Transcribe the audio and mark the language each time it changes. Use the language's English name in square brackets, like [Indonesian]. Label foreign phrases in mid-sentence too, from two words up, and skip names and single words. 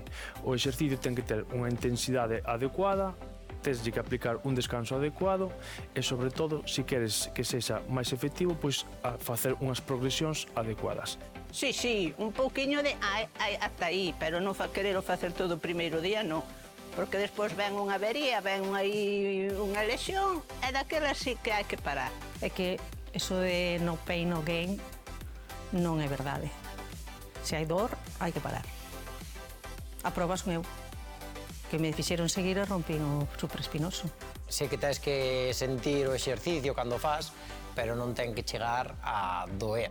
[Galician] O exercicio ten que ter unha intensidade adecuada, tens que aplicar un descanso adecuado e, sobre todo, se queres que sexa máis efectivo, pois a facer unhas progresións adecuadas. Sí, un pouquiño de hasta aí, pero non querer facer todo o primeiro día, non. Porque despois ven unha avería, ven aí unha lesión, e daquela sí que hai que parar. É que eso de [English] no pain no gain [Galician] non é verdade. Se hai dor, hai que parar. A proba son eu, que me fixeron seguir e rompín o supraespinoso. Sei que tens que sentir o exercicio cando fas, pero non ten que chegar a doer.